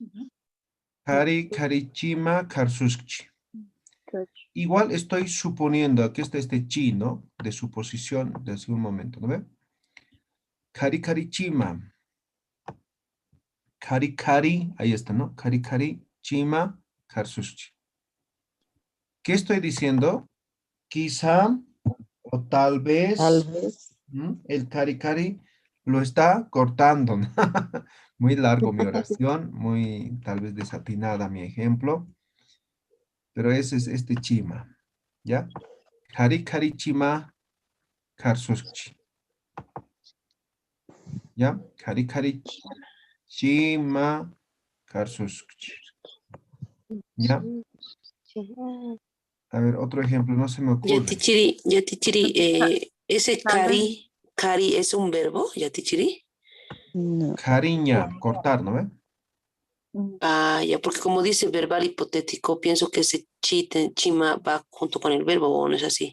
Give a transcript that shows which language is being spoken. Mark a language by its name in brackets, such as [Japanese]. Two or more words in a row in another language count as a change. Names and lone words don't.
[Aymara] Karichima karsuskchi. [Spanish] Igual estoy suponiendo, aquí está este chi, ¿no? De suposición de hace un momento, ¿no ve? Karichima. Kari, ahí está, ¿no? [Aymara] Kari, chima, karsushchi. [Spanish] ¿Qué estoy diciendo? Quizá o tal vez el kari lo está cortando, ¿no? Muy largo mi oración, muy tal vez desatinada mi ejemplo, pero ese es este chima, ¿ya? [Aymara] Kari chima, karsushchi. ¿Ya? Kari chima, karsushchi. [Spanish] ¿Ya? A ver, otro ejemplo, no se me ocurre. Yatichiri, ese cari es un verbo, Yatichiri. No. Cariña, cortar, ¿no ve? Ah, ya, porque como dice verbal hipotético, pienso que ese chima va junto con el verbo, ¿o no es así?